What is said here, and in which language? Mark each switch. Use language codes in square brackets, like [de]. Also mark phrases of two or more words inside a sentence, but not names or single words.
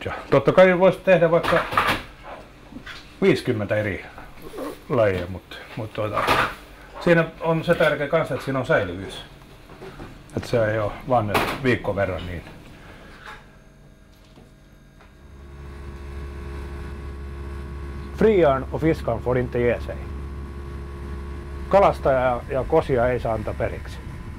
[fi] Ja totta kai voisi tehdä vaikka 50 eri lajia, mutta siinä on se tärkeä kanssa, että siinä on säilyvyys. Että se ei ole vain viikon verran niin. [sv] Friörn och fiskaren får inte ge sig. [fi] kalastaja ja kosia ei saa antaa periksi.